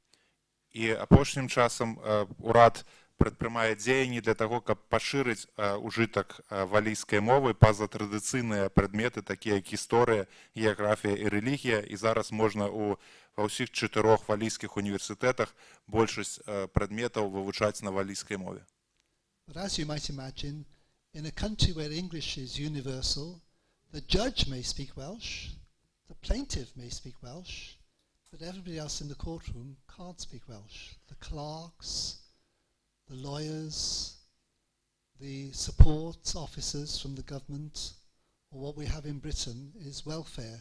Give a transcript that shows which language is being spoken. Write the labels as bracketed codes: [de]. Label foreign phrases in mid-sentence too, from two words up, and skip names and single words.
[be] І апошнім часам урад прадпрымае дзеянні для таго, каб пашырыць ужытак валійскай мовы па-за традыцыйныя прадметы, такія як гісторыя, геаграфія і рэлігія. І зараз можна ва ўсіх 4 валійскіх універсітэтах большасць прадметаў вывучаць на валійскай мове. [en] But as you might imagine, in a country where English is universal, the judge may speak Welsh, the plaintiff may speak Welsh, but everybody else in the courtroom can't speak Welsh. The clerks, the lawyers, the support officers from the government, or what we have in Britain is welfare.